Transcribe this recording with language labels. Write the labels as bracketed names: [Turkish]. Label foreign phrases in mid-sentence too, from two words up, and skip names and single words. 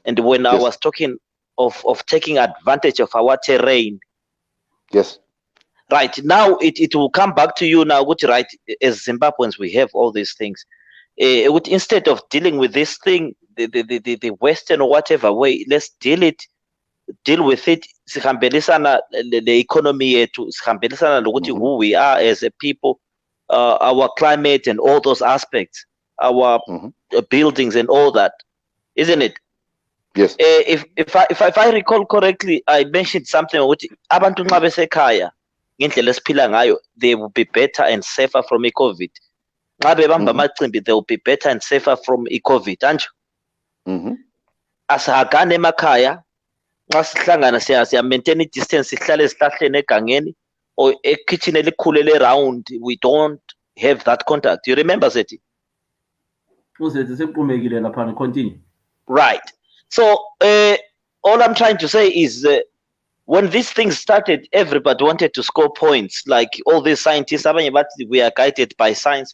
[English] And when I was talking of taking advantage of our terrain. Yes. Right now, it will come back to you now. Which right, as Zimbabweans, we have all these things. Instead of dealing with this thing, the Western or whatever way, let's deal with it. Sihambelisana the economy [North Ndebele] yethu, sihambelisana lokuthi [English] who we are as a people, our climate and all those aspects, our buildings and all that, isn't it? Yes. If I recall correctly, I mentioned something about [North Ndebele] abantu nxa besekhaya ngendlela esiphila ngayo, [English] they will be better and safer from i-COVID. [North Ndebele] Nxa bebamba amacimbi, [English] they will be better and safer from i-COVID. Anjo? [North Ndebele] Asihagane emakhaya, nxa sihlangana siya [English] maintain distance, [North Ndebele] sihlale esihlahleni egangeni [English] or [North Ndebele] ekitchen elikhulu [English] around, we don't have that contact. You remember that? Continue. Right. So all I'm trying to say is when these things started, everybody wanted to score points. Like all these scientists, we are guided by science.